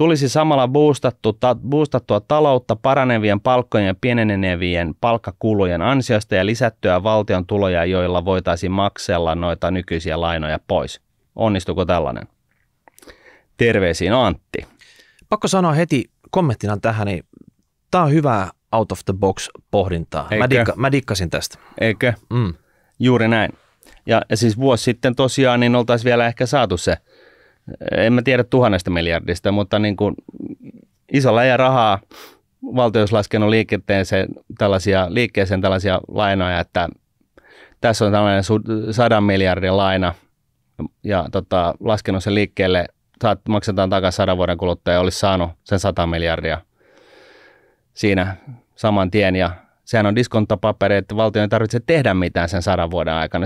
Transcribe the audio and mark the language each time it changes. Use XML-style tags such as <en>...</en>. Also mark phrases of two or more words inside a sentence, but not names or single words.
<fi>Tulisi samalla boostattua taloutta paranevien palkkojen ja pienenevien palkkakulujen ansiosta ja lisättyä valtion tuloja, joilla voitaisiin maksella noita nykyisiä lainoja pois. Onnistuuko tällainen? Terveisiin Antti. Pakko sanoa heti kommenttina tähän, niin tämä on hyvää</fi> <en>out of the box</en> <fi>pohdintaa. Mä dikkasin tästä. Eikö? Juuri näin. Ja siis vuosi sitten tosiaan niin oltaisiin vielä ehkä saatu se, en mä tiedä 1000 miljardista, mutta niin kuin isolla ja rahaa valtio olisi laskenut liikkeeseen tällaisia lainoja, että tässä on tällainen 100 miljardin laina ja laskenut sen liikkeelle, maksetaan takaisin 100 vuoden kuluttua ja olisi saanut sen 100 miljardia siinä saman tien ja sehän on diskontopaperi, että valtio ei tarvitse tehdä mitään sen 100 vuoden aikana.</fi>